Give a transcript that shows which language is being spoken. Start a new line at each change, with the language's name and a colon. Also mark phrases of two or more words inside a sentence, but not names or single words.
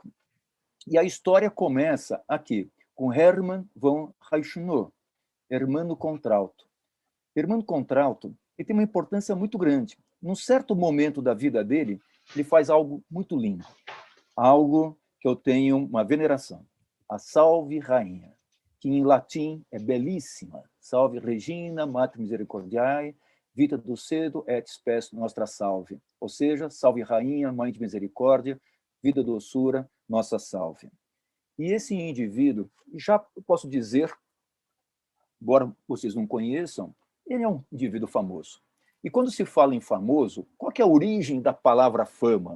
Portuguese: E a história começa aqui, com Hermann von Reichenau, Hermano Contralto. Hermano Contralto ele tem uma importância muito grande. Num certo momento da vida dele, ele faz algo muito lindo, algo que eu tenho uma veneração. A Salve Rainha, que em latim é belíssima.
Latin: Salve Regina, Mater Misericordiae, Vita dulcedo et spes nostra salve.
Portuguese: Ou seja, salve Rainha, Mãe de Misericórdia, vida doçura, nossa salve. E esse indivíduo, já posso dizer, embora vocês não conheçam, ele é um indivíduo famoso. E quando se fala em famoso, qual que é a origem da palavra fama?